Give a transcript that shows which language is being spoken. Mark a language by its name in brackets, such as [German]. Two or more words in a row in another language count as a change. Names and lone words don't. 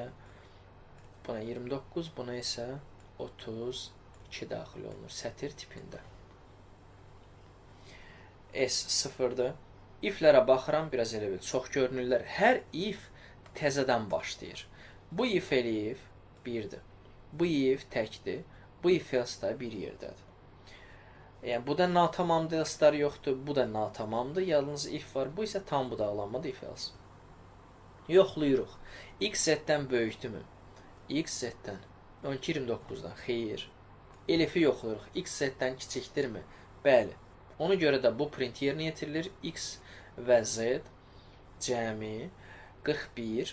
[Azerbaijani] Buna 29, buna isə 32 daxil olunur sətir tipində. S 0-dır. İflərə baxıram, biraz elə bil, çox görünürlər. Hər if təzədən başlayır. Bu if eləyif 1-dir. Bu if təkdir. Bu [English] if else [Azerbaijani] da bir yerdədir. Yəni, bu da natamamdır, else-lar yoxdur. Bu da natamamdır. Yalnız if var. Bu isə tam budaqlanmadır, [English] if else. [Azerbaijani] Yoxluyuruq. X z-dən böyükdürmü? X z-dən. 12-29-dan. Xeyr. Elifi yoxluyuruq. X z-dən kiçikdirmi? Bəli. Ona görə də bu print yerinə yetirilir. X və z cəmi 41.